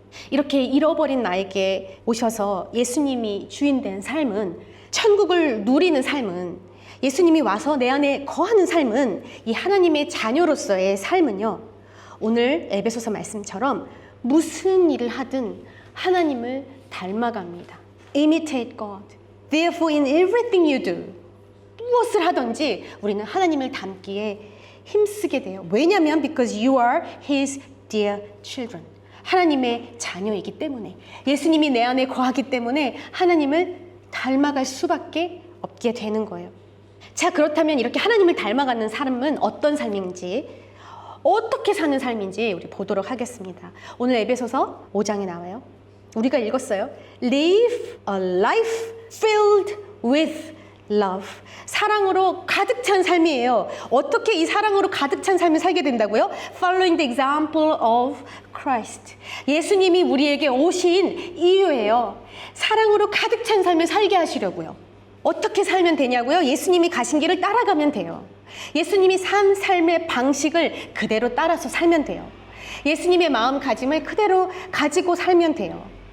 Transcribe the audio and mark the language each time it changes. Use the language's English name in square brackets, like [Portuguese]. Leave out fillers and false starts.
[Korean] 이렇게 잃어버린 나에게 오셔서 예수님이 주인된 삶은, 천국을 누리는 삶은, 예수님이 와서 내 안에 거하는 삶은, 이 하나님의 자녀로서의 삶은요, 오늘 에베소서 말씀처럼 무슨 일을 하든 하나님을 닮아갑니다. [English] Imitate God. Therefore in everything you do. [Korean] 무엇을 하든지 우리는 하나님을 닮기에 힘쓰게 돼요. 왜냐하면 [English] because you are His dear children. [Korean] 하나님의 자녀이기 때문에, 예수님이 내 안에 거하기 때문에 하나님을 닮아갈 수밖에 없게 되는 거예요. 자, 그렇다면 이렇게 하나님을 닮아가는 삶은 어떤 삶인지, 어떻게 사는 삶인지 우리 보도록 하겠습니다. 오늘 에베소서 5장에 나와요. 우리가 읽었어요. [English] Live a life filled with love. [Korean] 사랑으로 가득 찬 삶이에요. 어떻게 이 사랑으로 가득 찬 삶을 살게 된다고요? [English] Following the example of Christ. [Korean] 예수님이 우리에게 오신 이유예요. 사랑으로 가득 찬 삶을 살게 하시려고요. 어떻게 살면 되냐고요? 예수님이 가신 길을 따라가면 돼요. 예수님이 산 삶의 방식을 그대로 따라서 살면 돼요. 예수님의 마음가짐을 그대로 가지고 살면 돼요.